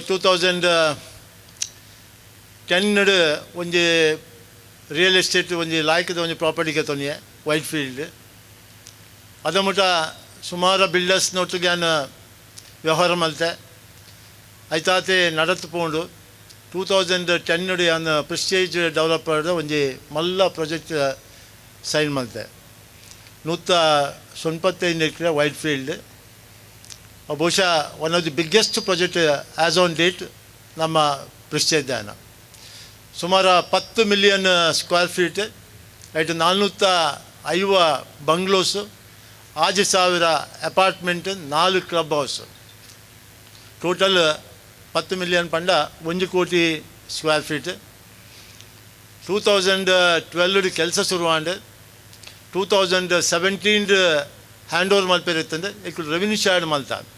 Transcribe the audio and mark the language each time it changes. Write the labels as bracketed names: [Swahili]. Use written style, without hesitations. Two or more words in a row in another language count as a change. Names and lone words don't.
[Tulu] 2010 ಒಂಜಿ [English] real estate [Tulu] ಒಂಜಿ ಲಾಯ್ಕದ ಒಂಜಿ ಪ್ರಾಪರ್ಟಿಗೆ ತೊನಿಯೆ ವೈಟ್ ಫೀಲ್ಡ್ ಅದ ಮುಟ ಸುಮಾರು ಬಿಲ್ಡರ್ಸ್ನೊಟ್ಟಿಗೆ ನಾನು ವ್ಯವಹಾರ ಮಲ್ತೆ ಐತಾತೆ ನಡತ್ತು ಪೋಂಡು 2010 ಯಾನು ಪ್ರೆಸ್ಟೇಜ್ ಡೆವಲಪರ್ದ ಒಂಜಿ ಮಲ್ಲ [English] project sign [Tulu] ಮಲ್ತೆ [English] 195 acre Whitefield ಬಹುಶಃ one of the biggest project as on [Tulu] ಡೇಟ್ ನಮ್ಮ ಪ್ರೆಸ್ಟೇಜ್ ಧ್ಯಾನ ಸುಮಾರು [English] 10 million square feet [Tulu] ಐಟು 450 ಬಂಗ್ಲೋಸು 6,000 ಅಪಾರ್ಟ್ಮೆಂಟ್ [English] 4 club house total 10 million [Tulu] ಪಂಡ 1 ಕೋಟಿ [English] square feet [Tulu] 2012 ಕೆಲಸ ಶುರುವಾಂಡು 2017 [English] hand over [Tulu] ಮಲ್ಪೇರಿತ್ತಂದ್ರೆ ಈಗ [English] revenue shared [Tulu] ಮಲ್ತ